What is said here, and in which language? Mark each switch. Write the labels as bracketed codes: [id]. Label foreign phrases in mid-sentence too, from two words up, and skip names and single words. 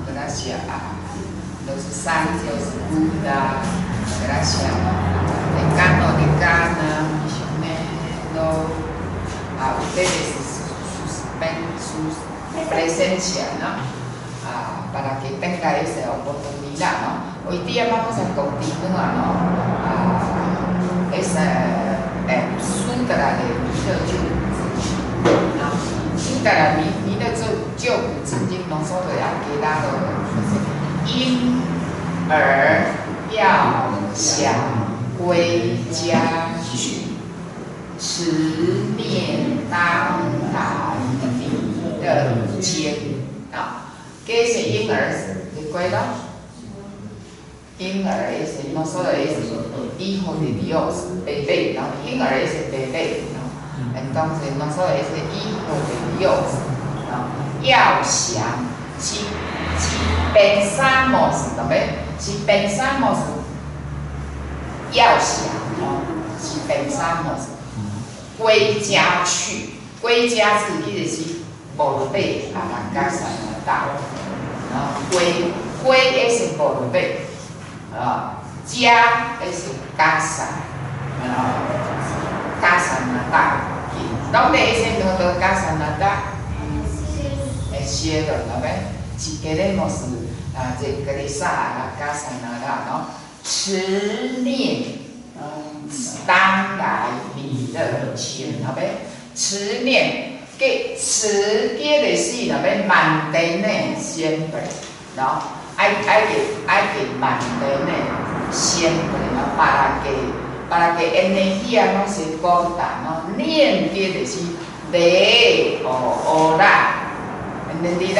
[es] Gracias a los santos, Buda, gracias al decano, misionero, a ustedes sus presencias, ¿no? Para que tenga esa oportunidad, ¿no? Hoy día vamos a continuar, ¿no? Esa Sutra de Sutra [zh] 弥勒救苦曾经浓缩的给大家的因而要想归家去，持念当来弥勒间啊。 [es] ¿Qué es 婴儿？ ¿Recuerda? 婴儿 es no solo es hijo de Dios, bebé, ¿no? 婴儿 es bebé, ¿no? Entonces no solo es hijo de Dios, ¿no? 要想 si pensamos, ¿no ves? Si pensamos 要想，¿no? Si pensamos [zh] 归家去，归家是意思是 [es] volver a la casa natal。归 es volver, ya es casa, casa natal. ¿Dónde es nuestra casa natal? El cielo, ¿no ven? Si queremos regresar a la casa natal, ¿no? [zh] 持念当来弥勒间，¿no ven? 持念。 [es] Que持 quiere decir, ¿no? Mantener siempre, ¿no? Hay que mantener siempre, ¿no? Para que energía no se corta, ¿no? Nien quiere decir de o orar, ¿entendido?